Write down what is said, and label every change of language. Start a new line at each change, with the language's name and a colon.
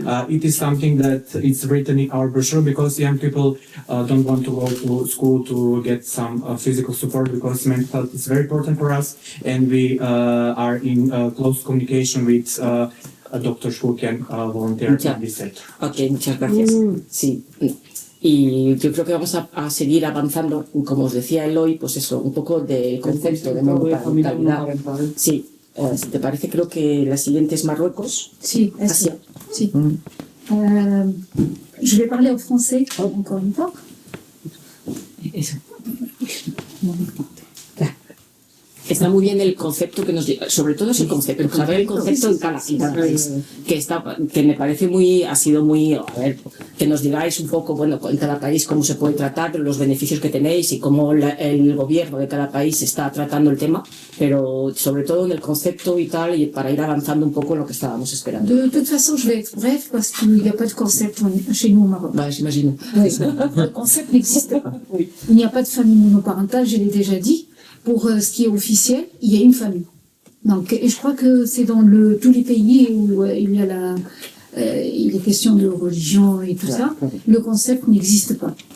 English: It is something that is written in our brochure because young people don't want to go to school to get some physical support, because mental health is very important for us, and we are in close communication with doctors who can volunteer in this sector.
Spanish: Ok, muchas gracias. Sí. Y yo creo que vamos a seguir avanzando, como os decía Eloy, pues eso, un poco del concepto de monoparentalidad. Sí, si te parece, creo que la siguiente es Marruecos. Sí, Asia. sí.
French: Je vais parler en français encore une fois.
Spanish: está muy bien el concepto que nos diga, sobre todo es el concepto, saber el concepto en cada país, que me parece ha sido muy, a ver, que nos digáis un poco, bueno, en cada país cómo se puede tratar, los beneficios que tenéis y cómo el gobierno de cada país está tratando el tema, pero sobre todo en el concepto y tal, y para ir avanzando un poco en lo que estábamos esperando.
French: De toute façon, je vais être bref parce qu'il n'y a pas de concept chez nous au Maroc. Bah, j'imagine. Le concept n'existe pas. Il n'y a pas de famille monoparentale, je l'ai déjà dit. Pour ce qui est officiel, il y a une famille. Donc, et je crois que c'est dans tous les pays où il y a il est question de religion et tout ça, le concept n'existe pas.